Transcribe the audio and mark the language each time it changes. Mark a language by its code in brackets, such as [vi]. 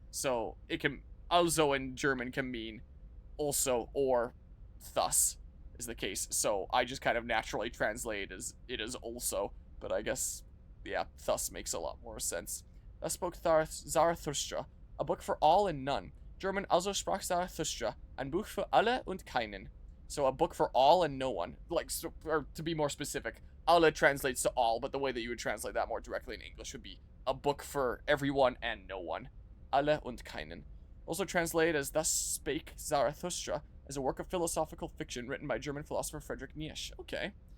[en] So it can, also in German can mean also or thus is the case. So I just kind of naturally translate as it is also, but I guess, yeah, thus makes a lot more sense. Thus spoke Zarathustra, a book for all and none. [de] German, also sprach Zarathustra, ein Buch für alle und keinen. [en] So a book for all and no one. Like, so, or to be more specific, alle translates to all, but the way that you would translate that more directly in English would be a book for everyone and no one. [de] Alle und keinen. [en] Also translated as Thus Spake Zarathustra, is a work of philosophical fiction written by German philosopher Friedrich Nietzsche. Okay.